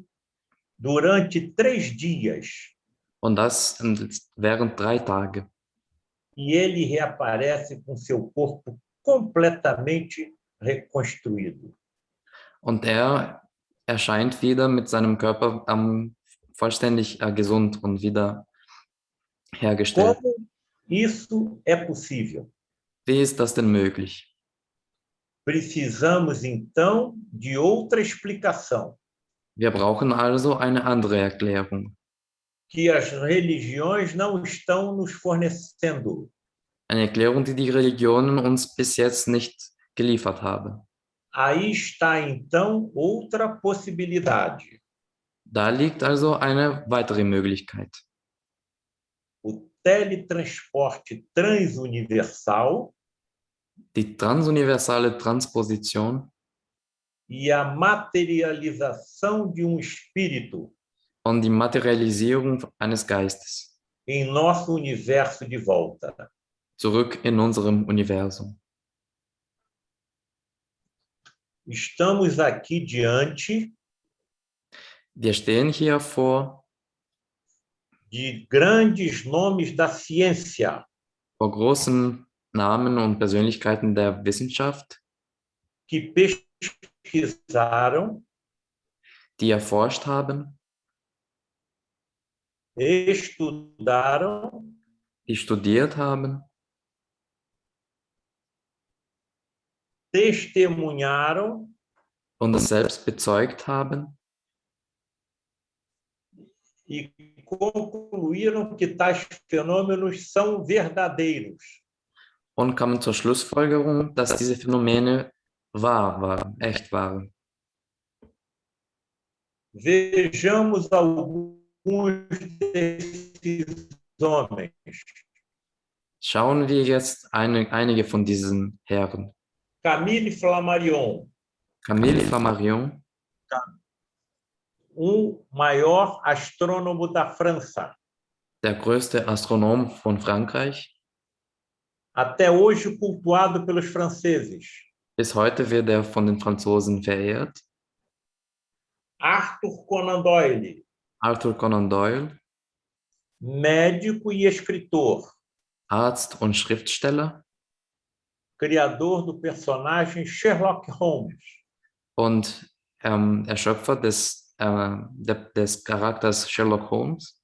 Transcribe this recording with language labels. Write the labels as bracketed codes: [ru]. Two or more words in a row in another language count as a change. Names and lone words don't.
[pt] durante 3 dias [de] und das während 3 Tage. [pt] e ele reaparece com seu corpo completamente reconstruído. [de] Und er erscheint wieder mit seinem Körper vollständig gesund und wieder hergestellt. [pt] Como isso é possível? [de] Wie ist das denn möglich? [pt] Precisamos, então, de outra explicação, [de] Wir brauchen also eine andere Erklärung. [pt] que as religiões não estão nos fornecendo. [de] Eine Erklärung, die die Religionen uns bis jetzt nicht geliefert haben. [pt] Aí está, então, outra possibilidade. [de] Da liegt also eine weitere Möglichkeit. [pt] O teletransporte transuniversal [de] Die transuniversale Transposition [pt] e a materialização de espírito [de] und die Materialisierung eines Geistes [pt] em nosso universo de volta. [de] zurück in unserem Universum. [pt] Estamos aqui diante [de] Wir stehen hier vor [pt] de grandes nomes da ciência, [de] großen Namen und Persönlichkeiten der Wissenschaft, [pt] que pesquisaram, [de] die erforscht haben, [pt] estudaram [de] die studiert haben, [pt] testemunharam [de] und es selbst bezeugt haben [pt] e concluíram que tais fenômenos são verdadeiros. [de] und kamen zur Schlussfolgerung, dass diese Phänomene wahr waren, echt waren. [pt] Vejamos alguns desses homens. [de] Schauen wir jetzt einige von diesen Herren. [pt] Camille Flammarion, [de] Camille Flammarion, [pt] maior astrônomo da França, [de] der größte Astronom von Frankreich. [pt] até hoje cultuado pelos franceses. [de] Bis heute wird er von den Franzosen verehrt. [pt] Arthur Conan Doyle, [de] Arthur Conan Doyle, [pt] médico e escritor, [de] Arzt und Schriftsteller [pt] criador do personagem Sherlock Holmes, [de] und Erschöpfer des Charakters Sherlock Holmes.